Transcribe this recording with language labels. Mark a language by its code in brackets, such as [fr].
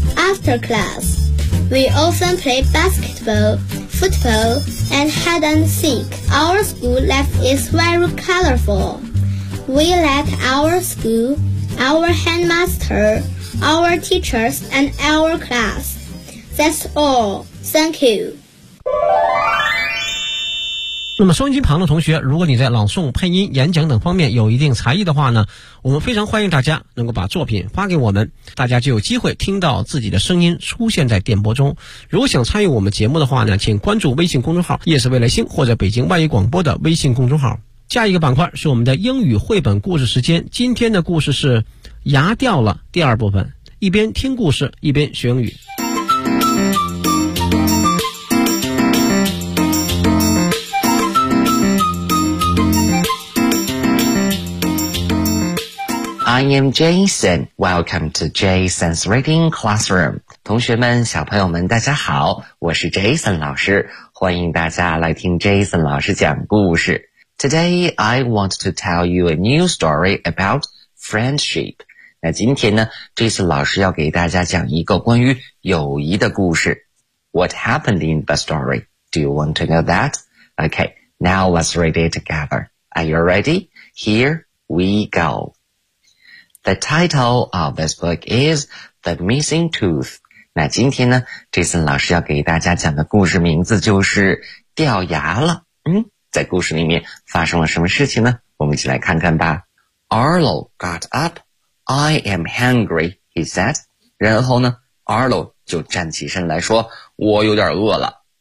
[en] After class, we often play basketball, football, and hide and seek. Our school life is very colorful. We like our school, our headmaster, our teachers, and our class. That's all. Thank you. [zh] 那么收音机旁的同学，如果你在朗诵、配音、演讲等方面有一定才艺的话呢，我们非常欢迎大家能够把作品发给我们，大家就有机会听到自己的声音出现在电波中。如果想参与我们节目的话呢，请关注微信公众号夜是未来星或者北京万语广播的微信公众号。下一个板块是我们的英语绘本故事时间，今天的故事是牙掉了第二部分，一边听故事一边学英语。 [en] I am Jason. Welcome to Jason's Reading Classroom. [zh] 同学们，小朋友们，大家好，我是 Jason 老师，欢迎大家来听 Jason 老师讲故事。 [en] Today, I want to tell you a new story about friendship. [zh] 那今天呢 ,Jason 老师要给大家讲一个关于友谊的故事。 [en] What happened in the story? Do you want to know that? Okay, now let's read it together. Are you ready? Here we go. The title of this book is The Missing Tooth. [zh] 那今天呢 ,Jason 老师要给大家讲的故事名字就是掉牙了。在故事里面发生了什么事情呢？我们一起来看看吧。 [en] Arlo got up. I am hungry, he said. [zh] 然后呢 ,Arlo 就站起身来说我有点饿了。